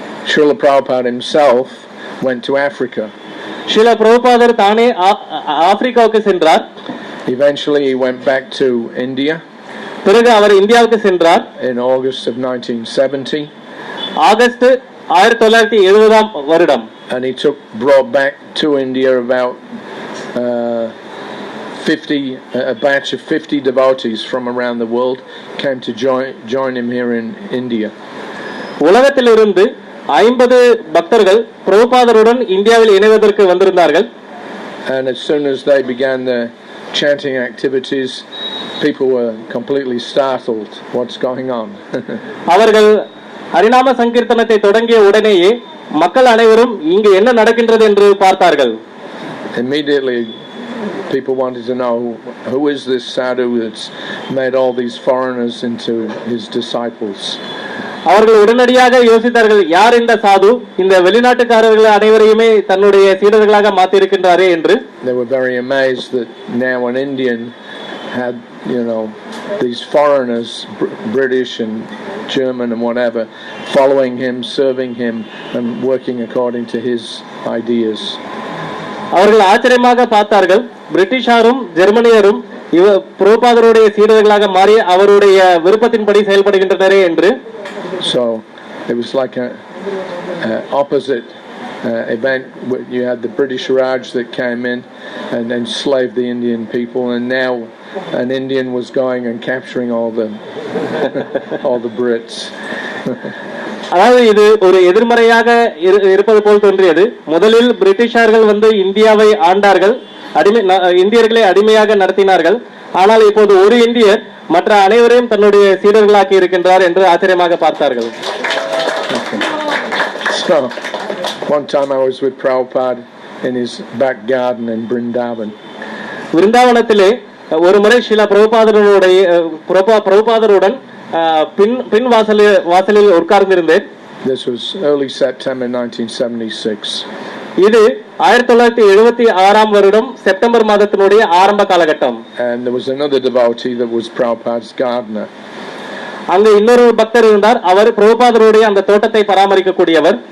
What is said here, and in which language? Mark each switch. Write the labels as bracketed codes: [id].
[en] Srila Prabhupada himself went to Africa. [ta] Srila பிரபுபாதர் தானே ஆப்பிரிக்காவுக்கு சென்றார். [en] Eventually he went back to India. [ta] பிறகு அவர் இந்தியாவுக்கு சென்றார். [en] In August of 1970. [ta] ஆகஸ்ட் 1970 வருடம். [en] And he brought back to India about a batch of 50 devotees from around the world came to join him here in India. [ta] உலகத்திலிருந்து 50 பக்தர்கள் பிரபுபாதருடன் இந்தியாவில் இணைவதற்கு வந்திருந்தார்கள். [en] And as soon as they began the chanting activities, people were completely startled. What's going on? [ta] அவர்கள் ஹரிநாம சங்கீர்த்தனத்தை தொடங்கிய உடனேயே மக்கள் அனைவரும் இங்கு என்ன நடக்கின்றது என்று பார்த்தார்கள். [en] Immediately people wanted to know who is this sadhu that's made all these foreigners into his disciples. [ta] அவர்கள் உடனடியாக யோசித்தார்கள், யார் இந்த சாது இந்த வெளிநாட்டுக்காரர்கள் அனைவரையுமே தன்னுடைய சீடர்களாக மாற்றி இருக்கின்றாரே என்று. [en] They were very amazed that now an Indian had, these foreigners, British and German and whatever, following him, serving him and working according to his ideas. [ta] அவர்கள் ஆச்சரியமாக பார்த்தார்கள், பிரிட்டிஷாரும் ஜெர்மனியரும் பிரபுபாதருடைய சீடர்களாக மாறி அவருடைய விருப்பத்தின்படி செயல்படுகின்றனரே என்று. [en] So it was like a opposite event. You had the British Raj that came in and enslaved the Indian people, and now an Indian was going and capturing all the Brits. [ta] அதாவது இது ஒரு எதிர்மறையாக இருப்பது போல் தோன்றியது. முதலில் பிரிட்டிஷார்கள் வந்து இந்தியாவை ஆண்டார்கள், இந்தியர்களை அடிமையாக நடத்தினார்கள். ஆனால் இப்போது ஒரு இந்தியர் மற்ற அனைவரையும் தன்னுடைய சீடர்களாக்கி இருக்கின்றார் என்று ஆச்சரியமாக பார்த்தார்கள். [en] So one time I was with Prabhupada in his back garden in Vrindavan. [ta] விருந்தாவனத்திலே ஒரு முறை ஸ்ரீலா பிரபுபாதருடன் பின் வாசலில் உட்கார்ந்திருந்தேன். [en] This was early September 1976. [ta] இது 1976 வருடம் செப்டம்பர் மாதத்தினுடைய ஆரம்ப காலகட்டம். [en] And there was another devotee that was Prabhupada's gardener. [ta] அங்க இன்னொரு பக்தர் இருந்தார், அவர் பிரபுபாதருடைய அந்த தோட்டத்தை பராமரிக்கக்கூடியவர்.